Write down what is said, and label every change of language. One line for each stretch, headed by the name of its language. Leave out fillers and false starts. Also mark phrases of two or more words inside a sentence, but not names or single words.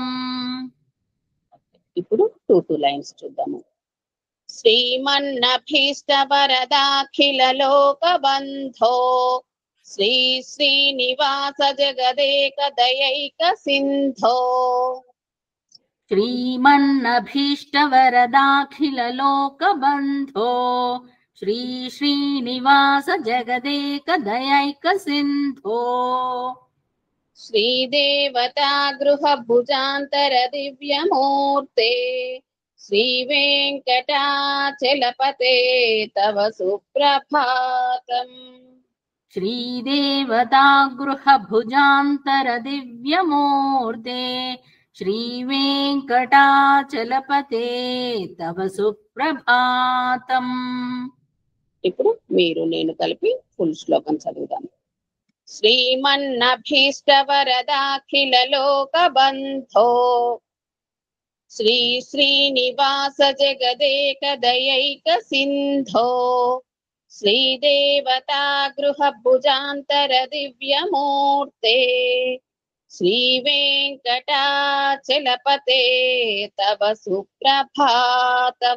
Telugu: ఇప్పుడు 2 లైన్స్ చూద్దాము.
Sanskrit: శ్రీమన్నభీష్ట వరదాఖిల లోక బంధో శ్రీ శ్రీనివాస జగదేక దయైక సింధో श्रीमन्नभीष्टवरदाखिललोकबन्धो श्री श्रीनिवास जगदेकदयैकसिन्धो श्रीदेवता गृहभुजान्तर दिव्यमूर्ते श्रीवेङ्कटाचलपते तव सुप्रभातम्। श्रीदेवता गृहभुजान्तर दिव्यमूर्ते श्रीवेङ्कटाचलपते तव सुप्रभातम्।
Telugu: ఇప్పుడు మీరు నేను కలిపి ఫుల్ శ్లోకం చదువుదాం.
Sanskrit: శ్రీమన్నభీష్టవరదాఖిల లోకబంధో శ్రీ శ్రీనివాస జగదేకదయైక సింధో శ్రీదేవతా గృహభుజాంతర దివ్యమూర్తే శ్రీవేంకటాచలపతే తవ సుప్రభాతం.